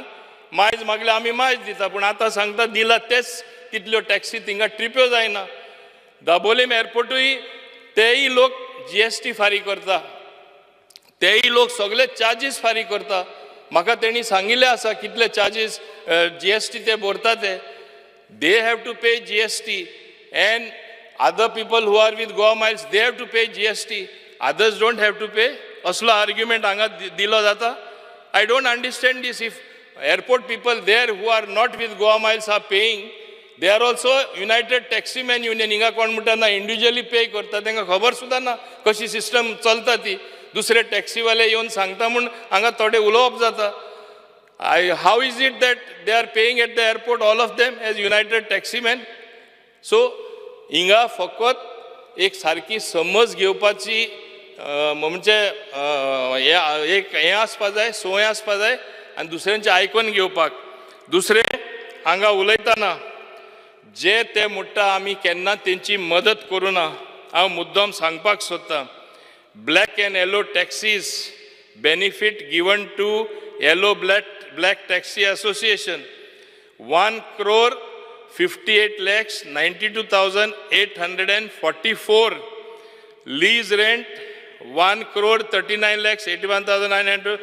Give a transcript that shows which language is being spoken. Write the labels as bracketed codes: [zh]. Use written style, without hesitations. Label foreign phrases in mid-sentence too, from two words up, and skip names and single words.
[kok] मायज मागल्यार आमी मायज दिता, पूण आतां सांगता दिला तेच तितल्यो टॅक्सी थिंगा ट्रिप्यो जायना. दाबोलीम एअरपोर्टूय तेय लोक GST फारीक करता, तेय लोक सगळे चार्जीस फारीक करता. म्हाका तेणी सांगिल्लें आसा कितले चार्जीस GST ते भरता ते. [en] They have to pay GST, and other people who are with Goa Miles, they have to pay GST. Others don't have to pay. [kok] Aslo argument anga dilo jata. [en] I don't understand this. If airport people there who are not with Goa Miles are paying, they are also United Taximan Union. [kok] Inga कोण म्हणटा ना [en] individually pay [kok] करता, तांकां खबर सुद्दां ना कशी सिस्टम चलता ती. दुसरे टॅक्सीवाले येवन सांगता म्हूण हांगा थोडे उलोवप जाता. [en] How is it that they are paying at the airport, all of them, as United Taximen? So, [kok] हिंगा फकत एक सारकी समज घेवपाची म्हणजे एक हें आसपा जाय, सोय आसपा जाय, आनी दुसऱ्यांचें आयकून घेवपाक. दुसरें हांगा उलयतना जे ते म्हणटा आमी केन्ना तेंची मदत करूं ना, हांव मुद्दम सांगपाक सोदतां. [en] Black and yellow taxis benefit given to yellow Black Taxi Association, 1,58,92,844. Lease rent 1,39,81,900.